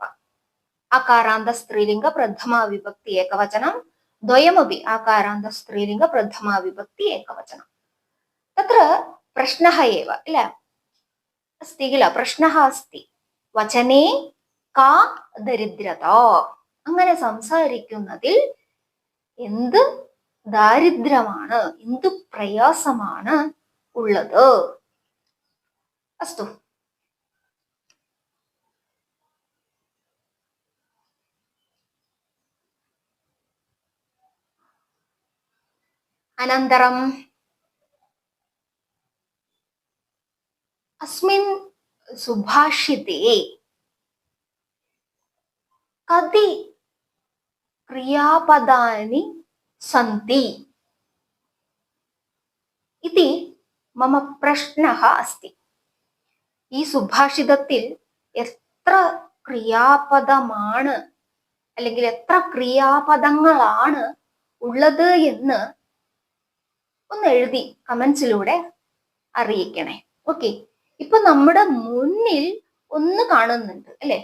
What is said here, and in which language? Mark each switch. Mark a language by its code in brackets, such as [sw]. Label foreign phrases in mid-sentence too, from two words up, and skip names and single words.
[sa] आकारान्त स्त्रीलिङ्ग प्रथमा विभक्ति एकवचनं, द्वयमपि आकारान्त स्त्रीलिङ्ग प्रथमा विभक्ति एकवचनं. तत्र प्रश्नः एव किल अस्ति किल, प्रश्नः अस्ति. वचने का दरिद्रता. [ml] അങ്ങനെ സംസാരിക്കുന്നതിൽ എന്ത് ദാരിദ്ര്യമാണ്, എന്ത് പ്രയാസമാണ് ഉള്ളത്. അസ്തു, [sa] अनन्तरं अस्मिन् सुभाषिते कति क्रियापदानि सन्ति इति मम प्रश्नः अस्ति. [ml] ഈ സുഭാഷിതത്തിൽ എത്ര ക്രിയാപദമാണ് അല്ലെങ്കിൽ എത്ര ക്രിയാപദങ്ങളാണ് ഉള്ളത് എന്ന് ഒന്ന് എഴുതി കമന്റ്സിലൂടെ അറിയിക്കണേ. ഓക്കെ, ഇപ്പൊ നമ്മുടെ മുന്നിൽ ഒന്ന് കാണുന്നുണ്ട് അല്ലെ.